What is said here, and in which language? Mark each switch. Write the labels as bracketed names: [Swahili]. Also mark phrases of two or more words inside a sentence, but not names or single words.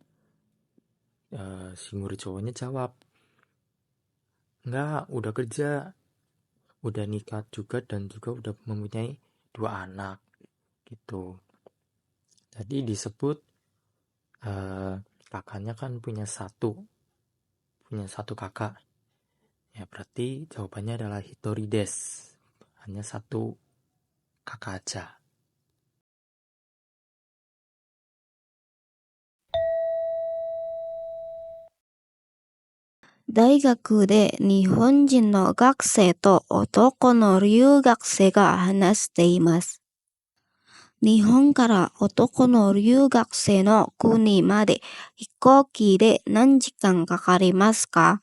[Indonesian] Si murid cowoknya jawab, enggak, udah kerja, udah nikah juga, dan juga udah mempunyai 2 anak gitu. Jadi disebut kakaknya kan punya satu kakak. Ya berarti jawabannya adalah [Japanese] 一人です. [Indonesian] Hanya 1 kakak aja. [Japanese] 大学で日本人の学生と男の留学生が話しています. 日本から男の留学生の国まで飛行機で何時間かかりますか？